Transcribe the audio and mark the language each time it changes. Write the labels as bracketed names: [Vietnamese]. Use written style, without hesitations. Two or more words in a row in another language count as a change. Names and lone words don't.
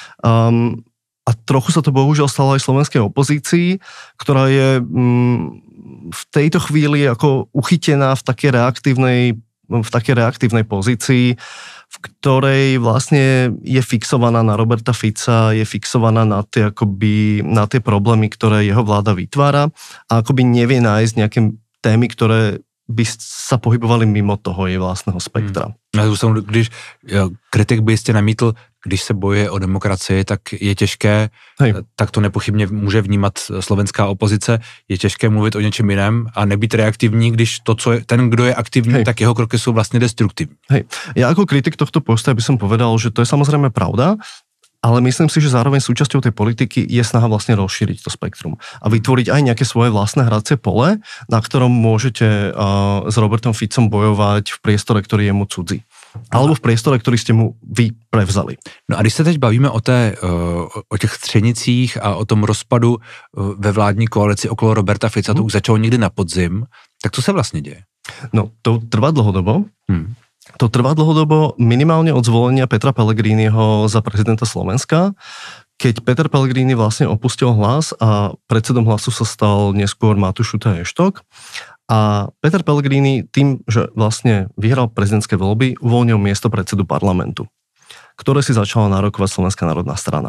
[Slovak] A trochu sa to bohužiaľ stalo aj slovenskej opozícii, ktorá je v tejto chvíli ako uchytená v takej reaktívnej pozícii, v ktorej vlastne je fixovaná na Roberta Fica, je fixovaná na tie problémy, ktoré jeho vláda vytvára, a akoby nevie nájsť nejaké témy, ktoré by sa pohybovali mimo toho jej vlastného spektra. [Czech] Když kritik by jistě namítl, když se bojuje o demokracii, tak je těžké, tak to nepochybně může vnímat slovenská opozice, je těžké mluvit o něčem jiném a nebýt reaktivní, když ten, kdo je aktivní, tak jeho kroky jsou vlastně destruktivní. [Slovak] Ja ako kritik tohto postoja by som povedal, že to je samozrejme pravda, ale myslím si, že zároveň súčasťou tej politiky je snaha vlastne rozšíriť to spektrum a vytvoriť aj nejaké svoje vlastné hracie pole, na ktorom môžete s Robertom Ficom bojovať v priestore, ktorý je mu cudzí. Alebo v priestore, ktorý ste mu vy prevzali. [Czech] No a když se teď bavíme o těch třenicích a o tom rozpadu ve vládní koalici okolo Roberta Fica, to už začalo někdy na podzim, tak co se vlastně děje? [Slovak] No, to trvá dlhodobo. To trvá dlhodobo minimálne od zvolenia Petra Pellegriniho za prezidenta Slovenska, keď Peter Pellegrini vlastne opustil Hlas a predsedom Hlasu sa stal neskôr Matúš Šuta Eštok. A Peter Pellegrini tým, že vlastne vyhral prezidentské voľby, uvoľnil miesto predsedu parlamentu, ktoré si začala nárokovať Slovenská národná strana.